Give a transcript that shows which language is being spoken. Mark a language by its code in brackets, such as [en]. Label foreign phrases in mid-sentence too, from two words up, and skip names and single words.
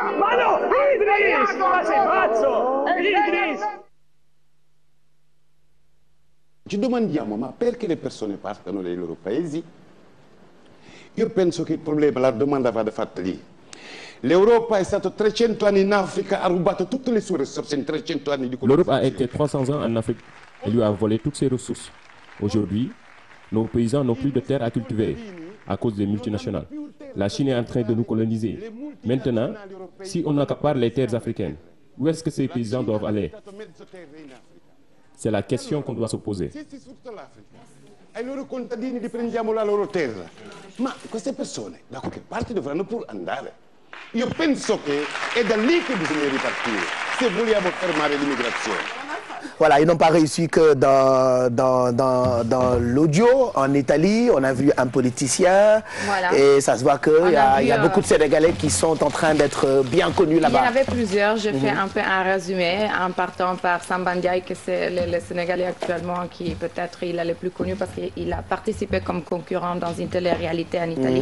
[it] Ma no, Idris! Ma sei pazzo! Idris! Ci domandiamo, ma perché le persone partono dai loro paesi? Io penso che il problema, la domanda vada fatta lì. L'Europa è stato 300 anni in Africa, ha rubato tutte le sue risorse in 300 anni di [fr] L'Europe a été 300 ans en Afrique et lui a volé toutes ses ressources. Aujourd'hui, nos paysans n'ont plus de terre à cultiver à cause des multinationales. La Chine est en train de nous coloniser. Maintenant, si on accapare les terres africaines, où est-ce que ces paysans doivent aller? C'est la question qu'on doit se poser. [it] Ai loro contadini li prendiamo la loro terra. Ma queste persone da qualche parte dovranno pur andare. Io penso che è da lì che bisogna ripartire se vogliamo fermare l'immigrazione. [fr] Voilà, ils n'ont pas réussi que dans l'audio. En Italie, on a vu un politicien. Voilà. Et ça se voit qu'il y a beaucoup de Sénégalais qui sont en train d'être bien connus là-bas. Il y en avait plusieurs. Je fais un peu un résumé en partant par Samba Ndiaye, que c'est le Sénégalais actuellement qui peut-être il est le plus connu parce qu'il a participé comme concurrent dans une télé-réalité en Italie.